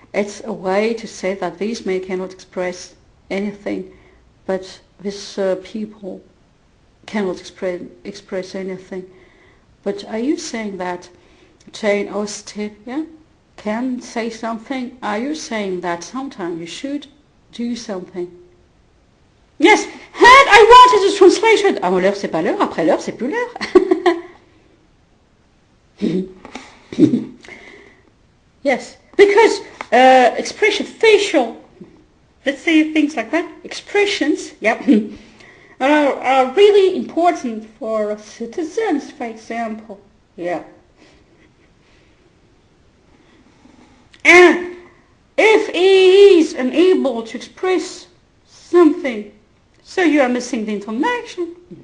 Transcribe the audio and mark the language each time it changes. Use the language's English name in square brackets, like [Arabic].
[English] It's a way to say that these men cannot express anything, but these people cannot express anything. But are you saying that Jane Austen, can say something? Are you saying that sometimes you should do something? Yes, and I wanted a translation. [French] Avant l'heure, c'est pas l'heure. Après l'heure, c'est plus l'heure. [English] Yes, because expression, facial, let's say things like that, expressions, are really important for citizens, for example. And if he is unable to express something, so you are missing the information.